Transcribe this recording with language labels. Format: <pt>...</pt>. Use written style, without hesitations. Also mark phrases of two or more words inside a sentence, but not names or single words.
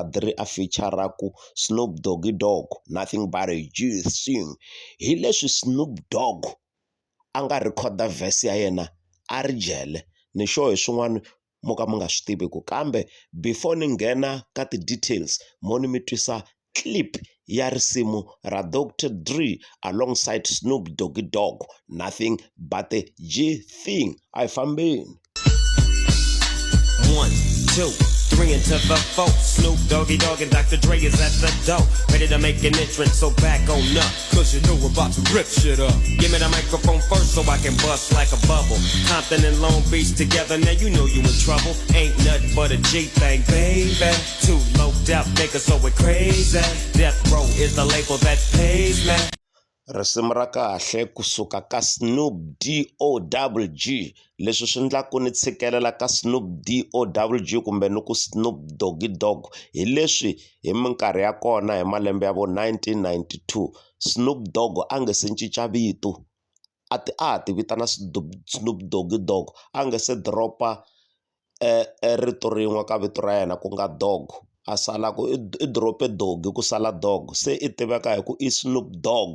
<ts>Dre a feature-raku Snoop Doggy Dogg Nothing But A G Thing hi leswi Snoop Dogg a nga rhekhoda verse ya yena a ri jele. Ni sure hi swin'wana mo ka mi nga swi tiviku kambe before ni nghena ka ti-details mo ni mi twisa clip ya risimu ra Dr. Dre alongside Snoop Doggy Dogg Nothing But A G Thing. A hi fambeni.</ts> <en>1, 2, 3 into the 4. Snoop Doggy Dogg and Dr. Dre is at the door, ready to make an entrance, so back on up, cause you know we're about to rip shit up. give me the microphone first so I can bust like a bubble. Compton and Long Beach together, now you know you in trouble. Ain't nothing but a G thing, baby. Too low out, niggas so we're crazy. Death Row is the label that pays me.</en> <ts>Risimu ra kahle kusuka ka Snoop D-O-double-G. Leswi swi endlaku ni tshikelela ka Snoop D-O-double-G kumbe ni ku Snoop Doggy Dogg hi leswi hi minkarhi ya kona hi malembe ya vo 1992 Snoop Dogg a nge se cinca vito a ti vitana Snoop Doggy Dogg a nge se dropa rito rin'we ka vito ra yena ku nga Dogg a sala ku i drope Doggy ku sala Dogg se i tiveka hi ku i Snoop Dogg.</ts>